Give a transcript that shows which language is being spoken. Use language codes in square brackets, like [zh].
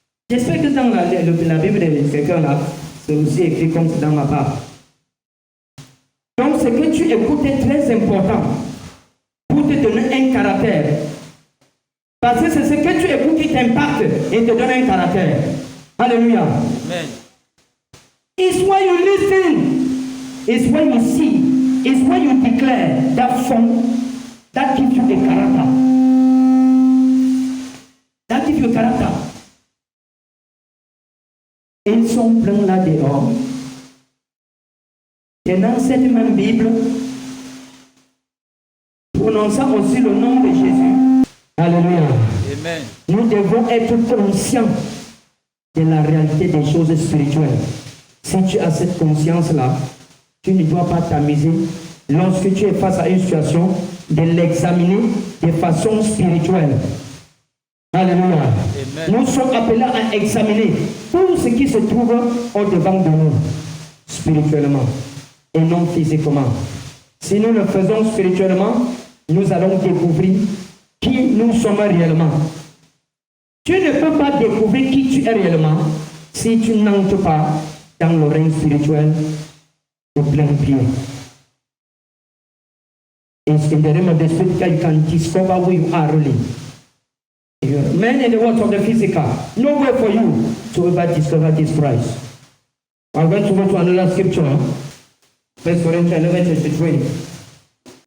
[fr] J'espère que dans la Bible de quelqu'un là, c'est aussi écrit comme dans ma part. Donc ce que tu écoutes est très important pour te donner un caractère. Parce que c'est ce que tu écoutes qui t'impacte et te donne un caractère. Alléluia. Amen. [en] It's what you listen, it's what you see, it's what you declare that gives you a character. That gives you a character. [fr] Ils sont pleins là dehors. Et dans cette même Bible, prononçant aussi le nom de Jésus. Alléluia. Amen. Nous devons être conscients de la réalité des choses spirituelles. Si tu as cette conscience-là, tu ne dois pas t'amuser lorsque tu es face à une situation de l'examiner de façon spirituelle. Alléluia. Amen. Nous sommes appelés à examiner tout ce qui se trouve au-devant de nous, spirituellement et non physiquement. Si nous le faisons spirituellement, nous allons découvrir qui nous sommes réellement. Tu ne peux pas découvrir qui tu es réellement si tu n'entres pas dans le règne spirituel au plein pied. [en] It's in the realm of the spirit that you can discover who you are really. Men in the world of the physical, no way for you to ever discover this Christ. I'm going to go to another scripture. 1 Corinthians 11:23.